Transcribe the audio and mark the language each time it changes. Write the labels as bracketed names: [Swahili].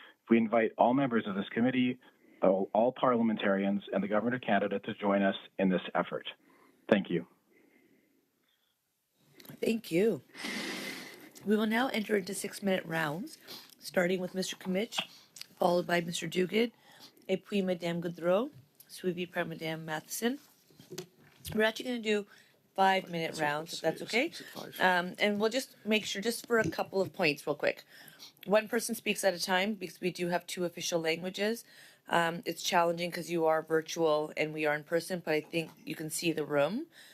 [English] We invite all members of this committee, all parliamentarians, and the Government of Canada to join us in this effort. Thank you. Thank you. We will now enter into 6-minute rounds, starting with Mr. Comich, followed by Mr. [French] Duguid, et puis Madame Goudreau, suivi par Madame Matheson. [English] We're actually going to do 5-minute rounds, if that's okay. And we'll just make sure, just for a couple of points real quick. One person speaks at a time because we do have 2 official languages. It's challenging because you are virtual and we are in person, but I think you can see the room.